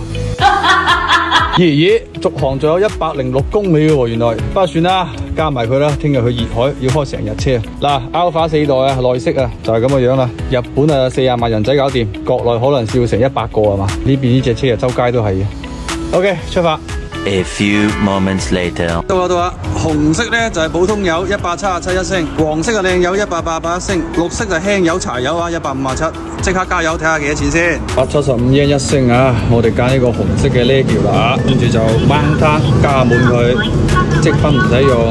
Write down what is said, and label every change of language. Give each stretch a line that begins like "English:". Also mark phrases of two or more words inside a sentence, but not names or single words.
Cantonese: 爺，續航仲有106公里喎，原來。不過算啦，加埋佢啦，聽日去熱海要開成日車。嗱 ，Alpha 4代啊，內飾啊，就係咁嘅樣啦。日本啊，40萬人仔搞掂，國內可能笑成100個係嘛？呢邊呢隻車啊，周街都係嘅。OK， 出發。
English: A few moments later，
Cantonese: 到啦，紅色呢就係普通油177一升，黃色嘅靚油188一升，綠色就輕油柴油啊157，即刻加油睇下幾多錢先。175yen一升啊！我哋揀呢個紅色嘅呢條啦，跟住就掹攤加滿佢，積分唔使用。